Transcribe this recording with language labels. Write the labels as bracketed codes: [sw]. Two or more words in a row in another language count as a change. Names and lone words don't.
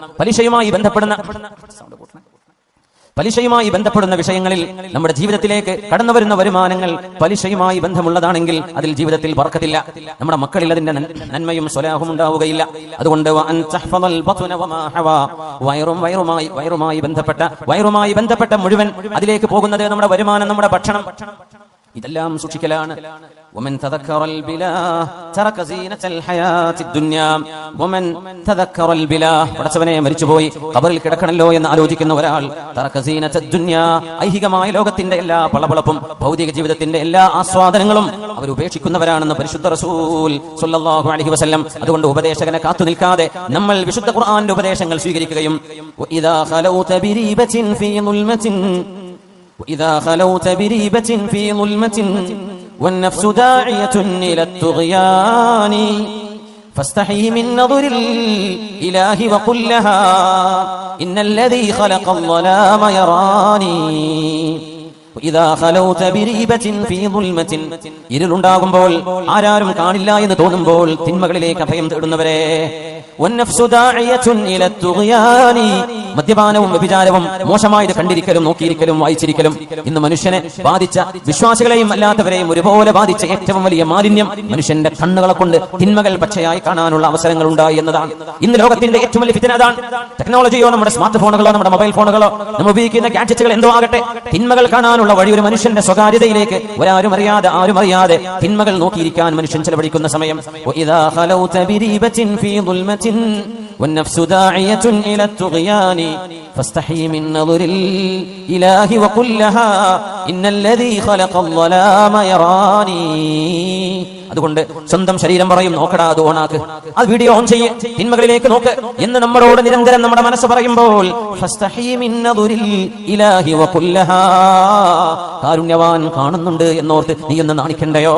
[ml] പലിശയുമായി ബന്ധപ്പെടുന്ന വിഷയങ്ങളിൽ നമ്മുടെ ജീവിതത്തിലേക്ക് കടന്നു വരുന്ന വരുമാനങ്ങൾ പലിശയുമായി ബന്ധമുള്ളതാണെങ്കിൽ അതിൽ ജീവിതത്തിൽ ബർക്കത്തില്ല. നമ്മുടെ മക്കളിൽ അതിന്റെ നന്മയും സ്വലാഹും ഉണ്ടാവുകയില്ല. അതുകൊണ്ട് വയറുമായി ബന്ധപ്പെട്ട മുഴുവൻ അതിലേക്ക് പോകുന്നത് നമ്മുടെ വരുമാനം, നമ്മുടെ ഭക്ഷണം, ഇതെല്ലാം സൂക്ഷിക്കലാണ്. [ar] ومن تذكر البلاه ترك زينة الحياة الدنيا ومن تذكر البلاه [ml] പടച്ചവനെ മരിച്ചുപോയി ഖബറിൽ കിടക്കണല്ലോ എന്ന് ആലോചിക്കുന്ന ഒരാൾ [ar] ترك زينة الدنيا, [ml] ഐഹികമായ ലോകത്തിന്റെ എല്ലാ പളപളപ്പും ഭൗതിക ജീവിതത്തിന്റെ എല്ലാ ആസ്വാദനങ്ങളും അവർ ഉപേക്ഷിക്കുന്നവരാണെന്ന് പരിശുദ്ധ റസൂൽ [ar] صلى الله عليه وسلم. [ml] അതുകൊണ്ട് ഉപദേശകനെ കാത്തു നിൽക്കാതെ നമ്മൾ വിശുദ്ധ ഖുർആന്റെ ഉപദേശങ്ങൾ സ്വീകരിക്കുകയും [ar] إذا خلوت بريبة في ظلمة وإذا خلوت بريبة في ظلمة والنفس داعية إلى الطغيان فاستحي من نظر الإله وقل لها إن الذي خلق الظلام يراني وإذا خلوت بريبة في ظلمة [ml] ഇരുളുണ്ടാകുമ്പോൾ ആരാരും കാണില്ല എന്ന് തോന്നുമ്പോൾ തിന്മകളിലേക്ക് അഭയം തേടുന്നവരെ മദ്യപാനവും വ്യഭിചാരവും മോശമായത് കണ്ടിരിക്കലും നോക്കിയിരിക്കലും വായിച്ചിരിക്കലും ഇന്ന് മനുഷ്യനെ ബാധിച്ച വിശ്വാസികളെയും അല്ലാത്തവരെയും ഒരുപോലെ ബാധിച്ച ഏറ്റവും വലിയ മാലിന്യം മനുഷ്യന്റെ കണ്ണുകളെ കൊണ്ട് തിന്മകൾ പച്ചയായി കാണാനുള്ള അവസരങ്ങൾ ഉണ്ടായി എന്നതാണ്. ഇന്ന് ലോകത്തിന്റെ ഏറ്റവും വലിയ ഫിത്ന അതാണ്. ടെക്നോളജിയോ നമ്മുടെ [en] smart phones [ml] നമ്മുടെ [en] mobile phones [ml] നമ്മൾ ഉപയോഗിക്കുന്ന ഗാഡ്ജറ്റുകൾ എന്തോ ആകട്ടെ, തിന്മകൾ കാണാനുള്ള വഴി ഒരു മനുഷ്യന്റെ സ്വകാര്യതയിലേക്ക് ആരും അറിയാതെ തിന്മകൾ നോക്കിയിരിക്കാൻ മനുഷ്യൻ ചെലവഴിക്കുന്ന സമയം. [ar] والنفس داعية إلى الطغيان فاستحي من نظر الإله وقل لها إن الذي خلق الظلام يراني. [ml] അതുകൊണ്ട് സ്വന്തം ശരീരം പറയും നോക്കടാ, അത് ഓണാക്ക്, അത് [en] video on [ml] ചെയ്യ്, തിന്മകളിലേക്ക് നോക്ക് എന്ന് നമ്മളോട് നിരന്തരം നമ്മുടെ മനസ്സ് പറയുമ്പോൾ കാരുണ്യവാൻ കാണുന്നുണ്ട് എന്നോർത്ത് നീ ഒന്ന് നാണിക്കണ്ടയോ?